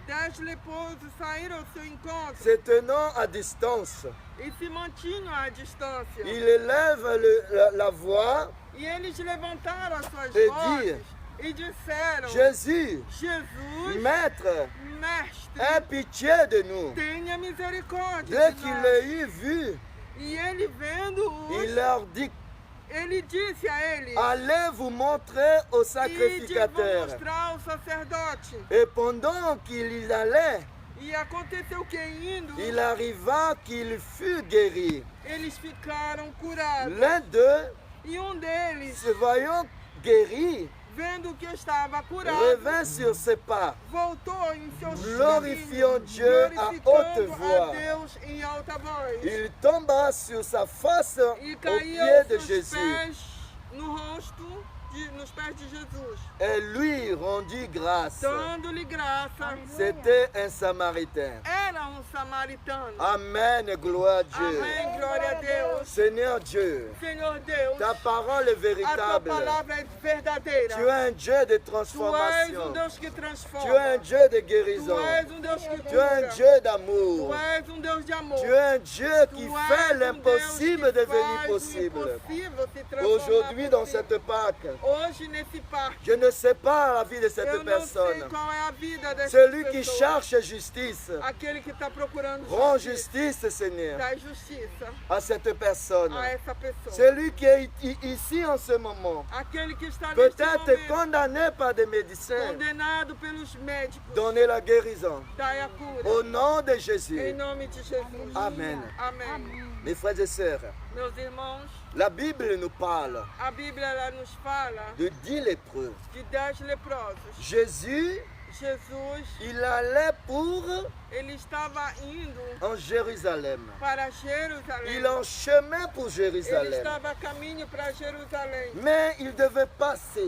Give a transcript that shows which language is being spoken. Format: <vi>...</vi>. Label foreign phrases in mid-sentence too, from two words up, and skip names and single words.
<pt>10 leprosos saíram ao seu encontro</pt> <fr>se tenant à distance.</fr> <pt>e se mantinham à distância.</pt> <fr>Il élève la voix</fr> <pt>E eles levantaram as suas</pt> <fr>et</fr> <pt>vozes</pt> <fr>dit,</fr> <pt>e disseram:</pt> <fr>Jésus,</fr> <pt>Jesus,</pt> <fr>Maître,</fr> <pt>mestre,</pt> <fr>aie pitié de nous.</fr> <pt>tenha misericórdia</pt> <fr>Dès</fr> <pt>de</pt> <fr>qu'il</fr> <pt>nós.</pt> <fr>les eut vus,</fr> <pt>E ele vendo-os,</pt> <fr>il leur dit,</fr> <pt>ele disse a eles:</pt> <fr>allez vous montrer au</fr> <pt>Ide, vou</pt> <fr>sacrificateur.</fr> <pt>mostrar ao sacerdote.</pt> <fr>Et pendant qu'il allait,</fr> <pt>E aconteceu que indo,</pt> <fr>il arriva qu'il fut guéri.</fr> <pt>eles ficaram curados.</pt> <fr>L'un d'eux,</fr> <pt>E deles,</pt> <fr>se voyant guéri,</fr> <pt>vendo que estava curado,</pt> <fr>revint sur ses pas,</fr> <pt>voltou em seus</pt> <fr>glorifiant</fr> <pt>caminhos,</pt> <fr>Dieu à</fr> <pt>glorificando</pt> <fr>haute voix.</fr> <pt>a Deus em alta voz.</pt> <fr>Il tomba sur sa face</fr> <pt>E</pt> <fr>aux</fr> <pt>caiu</pt> <fr>pieds de</fr> <pt>aos seus</pt> <fr>Jésus</fr> <pt>pés, no rosto, nos pés de Jesus,</pt> <fr>et lui rendit grâce.</fr> <pt>dando-lhe graça.</pt> <fr>C'était un Samaritain.</fr> <pt>Era samaritano.</pt> <fr>Amen, gloire à Dieu.</fr> <pt>Amém, glória a Deus.</pt> <fr>Seigneur Dieu,</fr> <pt>Senhor Deus,</pt> <fr>ta parole est</fr> <pt>a tua</pt> <fr>véritable.</fr> <pt>palavra é verdadeira.</pt> <fr>Tu es un Dieu de</fr> <pt>Tu és</pt> <fr>transformation.</fr> <pt>Deus que</pt> <fr>Tu</fr> <pt>transforma.</pt> <fr>es un Dieu de</fr> <pt>Tu</pt> <fr>guérison.</fr> <pt>és Deus que</pt> <fr>Tu es un</fr> <pt>cura.</pt> <fr>Dieu</fr> <pt>Tu</pt> <fr>d'amour.</fr> <pt>és Deus de amor.</pt> <fr>Tu es un Dieu qui</fr> <pt>Tu</pt> <fr>fait</fr> <pt>és</pt> <fr>l'impossible</fr> <pt>Deus que</pt> <fr>devenir</fr> <pt>faz o</pt> <fr>possible.</fr> <pt>impossível se transformar</pt> <fr>Aujourd'hui, dans</fr> <pt>possível.</pt> <fr>cette Pâque,</fr> <pt>Hoje, nesse parque,</pt> <fr>je ne sais pas la vie de cette</fr> <pt>eu não sei</pt> <fr>personne.</fr> <pt>qual é a vida dessa</pt> <fr>Celui qui</fr> <pt>pessoa.</pt> <fr>cherche justice,</fr> <pt>Aquele que está procurando</pt> <fr>rend</fr> <pt>justiça.</pt> <fr>justice, Seigneur,</fr> <pt>Dá justiça</pt> <fr>à cette personne.</fr> <pt>a essa pessoa.</pt> <fr>Celui qui est ici en ce moment,</fr> <pt>Aquele que está neste</pt> <fr>peut-être</fr> <pt>momento</pt> <fr>condamné par des médecins,</fr> <pt>condenado pelos médicos.</pt> <fr>donnez la guérison.</fr> <pt>Dai a cura.</pt> <fr>Au nom de</fr> <pt>Em</pt> <fr>Jésus,</fr> <pt>nome de Jesus. Jesus.</pt> <fr>Amen.</fr> <pt>Amém.</pt> <fr>Mes frères et sœurs,</fr> <pt>Meus irmãos,</pt> <fr>la Bible nous parle</fr> <pt>a Bíblia ela nos fala</pt> <fr>de 10 lépreux.</fr> <pt>de 10 leprosos.</pt> <fr>Jésus,</fr> <pt>Jesus,</pt> <fr>il allait pour</fr> <pt>ele estava indo</pt> <fr>en Jérusalem.</fr> <pt>para Jerusalém.</pt> <fr>Il est en chemin pour</fr> <pt>Ele</pt> <fr>Jérusalem.</fr> <pt>estava a caminho para Jerusalém.</pt> <fr>Mais il devait passer</fr>